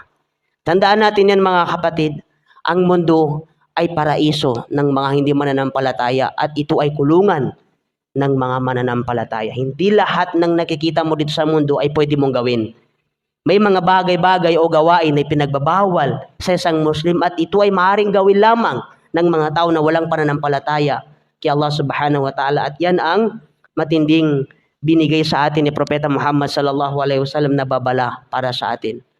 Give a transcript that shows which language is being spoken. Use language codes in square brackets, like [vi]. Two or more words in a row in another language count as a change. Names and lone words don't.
[tl] Tandaan natin yan, mga kapatid, ang mundo ay paraiso ng mga hindi mananampalataya at ito ay kulungan ng mga mananampalataya. Hindi lahat ng nakikita mo dito sa mundo ay pwede mong gawin. May mga bagay-bagay o gawain na pinagbabawal sa isang Muslim at ito ay maaaring gawin lamang ng mga tao na walang pananampalataya kay [ar] الله سبحانه وتعالى. [tl] At yan ang matinding binigay sa atin ni Propeta Muhammad [ar] صلى الله عليه وسلم [tl] na babala para sa atin.